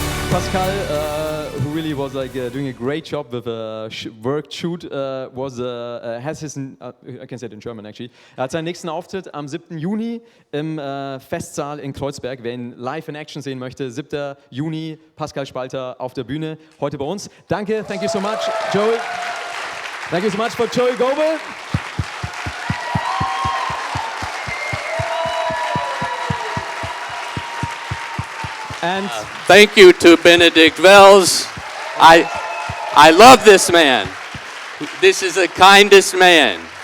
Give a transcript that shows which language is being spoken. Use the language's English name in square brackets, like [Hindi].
[English] Pascal, who really was doing a great job with a work shoot, has his, I can say it in German actually, [German] er hat seinen nächsten Auftritt am 7. Juni im Festsaal in Kreuzberg. Wer ihn live in Action sehen möchte, 7. Juni, Pascal Spalter auf der Bühne, heute bei uns. [English] Danke, thank you so much, Joey. Thank you so much for Joey Goebel. And thank you to Benedict Wells. I love this man. This is the kindest man.